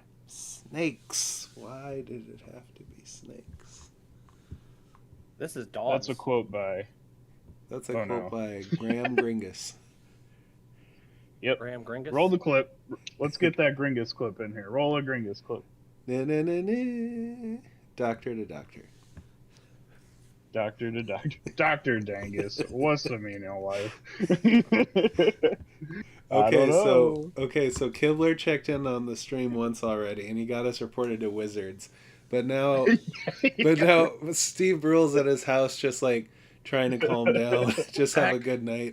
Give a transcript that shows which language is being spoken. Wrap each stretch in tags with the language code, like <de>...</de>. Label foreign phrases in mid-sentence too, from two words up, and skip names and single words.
<en>Snakes. Why did it have to be snakes? This is dogs. That's a quote by. That's a Oh, quote no. by Graham Gringus. Yep. Graham Gringus. Roll the clip. Let's get that Gringus clip in here. Roll a Gringus clip. Na, na, na, na. Doctor to doctor. Doctor to doctor. Dr. Dangus. What's the meaning of life? I don't know. So Kibler checked in on the stream once already, and he got us reported to Wizards. But now Steve Brule's at his house, just like trying to calm down, just have a good night.</en>